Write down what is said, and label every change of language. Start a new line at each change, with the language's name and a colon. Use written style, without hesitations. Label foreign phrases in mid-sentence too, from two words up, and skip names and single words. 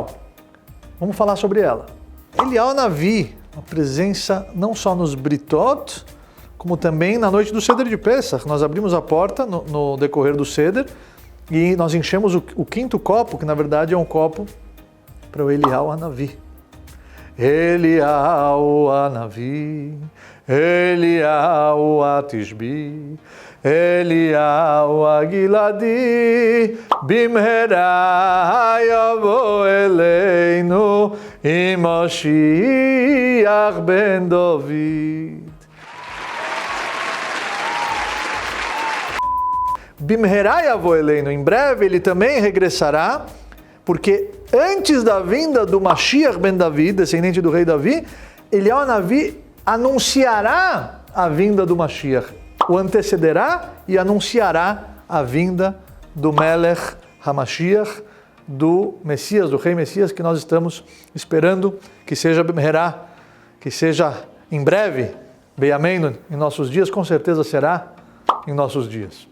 Portuguese: Vamos falar sobre ela. Elial Hanavi, a presença não só nos britot, como também na noite do Seder de Pesach. Nós abrimos a porta no decorrer do Seder e nós enchemos o 5º copo, que na verdade é um copo para o Elial Hanavi.
Hebrew: אליהו הנביא, אליהו התשבי, אליהו הגלעדי, במהרה יבוא אלינו, משיח בן דוד. במהרה יבוא אלינו,
Portuguese: em breve ele também regressará, porque antes da vinda do Mashiach ben David, descendente do rei Davi, Eliyahu Navi anunciará a vinda do Mashiach, o antecederá e anunciará a vinda do
Hebrew: מלך המשיח,
Portuguese: do Messias, do Rei Messias, que nós estamos esperando que seja Bimherá, que seja em breve, Beyameinu, em nossos dias, com certeza será em nossos dias.